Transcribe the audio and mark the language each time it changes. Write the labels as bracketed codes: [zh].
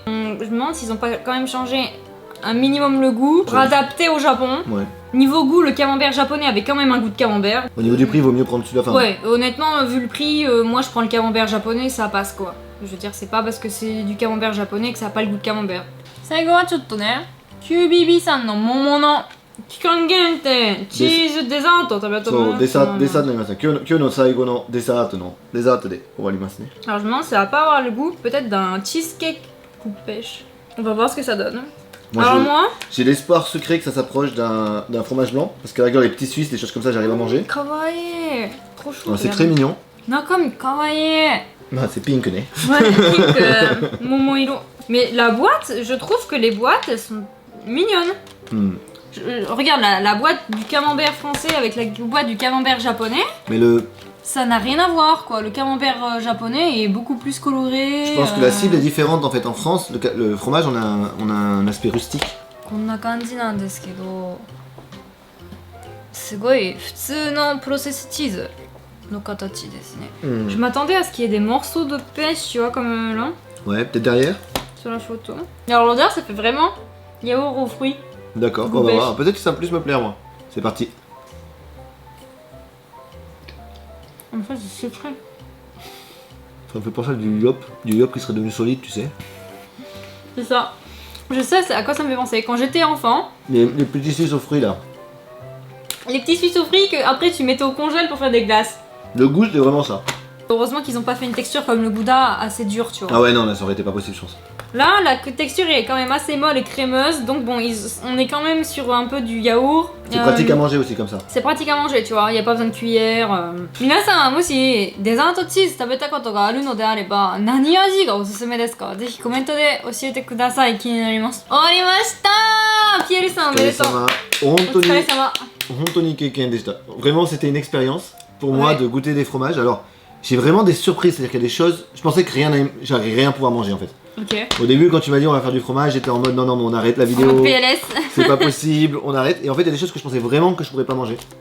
[fr] Je me demande s'ils ont pas quand même changé un minimum le goût, pour adapter au Japon. Ouais. Niveau goût, le camembert japonais avait quand même un goût de camembert. Au niveau du prix, il vaut mieux prendre celui-là. Ouais, honnêtement, vu le prix, moi je prends le camembert japonais, ça passe quoi. Je veux dire, c'est pas parce que c'est du camembert japonais que ça a pas le goût de camembert. [ja] 最後はちょっとね、QBB さんの桃の期間限定チーズデザートを食べようと思います。デザートになりました。今日の最後のデザートで終わりますね。 [fr] Alors je me demande si ça va pas avoir le goût peut-être d'un cheesecake coupe pêche. On va voir ce que ça donne. Moi, j'ai l'espoir secret que ça s'approche d'un fromage blanc, parce qu'à la rigueur les petits suisses, des choses comme ça, j'arrive à manger. Kawaii, trop chou. C'est très mignon. [ja] Nakami kawaii. [fr] Ah, c'est pink, né. Ouais, pink, momoiro. Mais la boîte, je trouve que les boîtes, elles sont mignonnes. Regarde la boîte du camembert français avec la boîte du camembert japonais. Mais ça n'a rien à voir quoi, le camembert japonais est beaucoup plus coloré. Je pense que la cible est différente en fait. En France, le fromage, on a un aspect rustique. [ja] こんな感じなんですけど、すごい普通のプロセスチーズの形ですね。 [fr] Je m'attendais à ce qu'il y ait des morceaux de pêche, tu vois, comme là. Ouais, peut-être derrière. Sur la photo. Et alors l'odeur, ça fait vraiment yaourt aux fruits. D'accord, on va voir. Peut-être que ça va plus me plaire moi. C'est parti. En fait, c'est frais. Ça me fait penser à du yop qui serait devenu solide, tu sais. C'est ça. Je sais à quoi ça me fait penser. Quand j'étais enfant, les petits suisses aux fruits là. Les petits suisses aux fruits que après tu mettais au congèle pour faire des glaces. Le goût, c'était vraiment ça. Heureusement qu'ils ont pas fait une texture comme le gouda assez dure, tu vois. Ah ouais, non, là ça aurait été pas possible, je pense. Là, la texture est quand même assez molle et crémeuse, donc bon, on est quand même sur un peu du yaourt. C'est pratique à manger aussi comme ça. C'est pratique à manger, tu vois, il y a pas besoin de cuillère. [ja] 皆さんもしデザートチーズ食べたことがあるのであれば、何味がおすすめですか？ぜひコメントで教えてください。気になります。終わりました。ピエールさんおめでとう。お疲れ様。本当に経験でした。 [fr] Vraiment, c'était une expérience pour moi de goûter des fromages. Alors, j'ai vraiment des surprises, c'est-à-dire qu'il y a des choses, je pensais que j'allais rien pouvoir manger en fait. Okay. Au début, quand tu m'as dit on va faire du fromage, j'étais en mode non, mais on arrête la vidéo. En mode PLS. C'est pas possible, on arrête. Et en fait, il y a des choses que je pensais vraiment que je pourrais pas manger.